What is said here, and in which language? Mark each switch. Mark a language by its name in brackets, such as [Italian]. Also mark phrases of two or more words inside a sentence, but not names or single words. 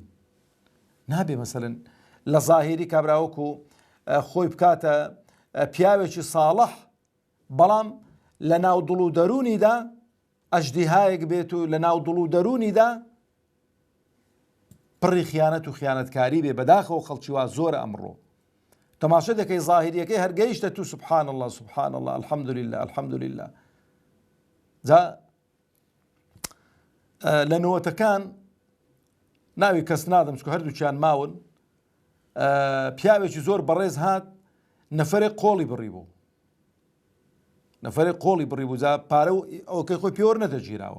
[Central Kurdish] نابێ مەسەلەن لە ظاهیری کابراوەکو خۆی بکاتە پیاوێکی ساڵح بەڵام لە ناو دڵ و دەرونیدا ئەژدیهایەک بێت و لە ناو دڵ و دەرونیدا پڕی خیانەت و خیانەتکاری بێ. بەداخەوە خەڵکی وا زۆرە ئەمڕۆ، تەماشا دەکەی ظاهریەکەی هەرگەیشتە تو [Arabic] سبحان الله سبحان الله الحەمدولله الحەمدولله. [Central Kurdish] جا لە نەوەتەکان ناوی کەس نادەم چکە هەردووچیان ماون، پیاوێکی زۆر بەڕێز هات نەفەرێک قۆڵی بڕی بوو، نەفەرێک قۆڵی بڕی بوو، جا پارە و ئەوکەی خۆی پێوەر نەدەگیراوە.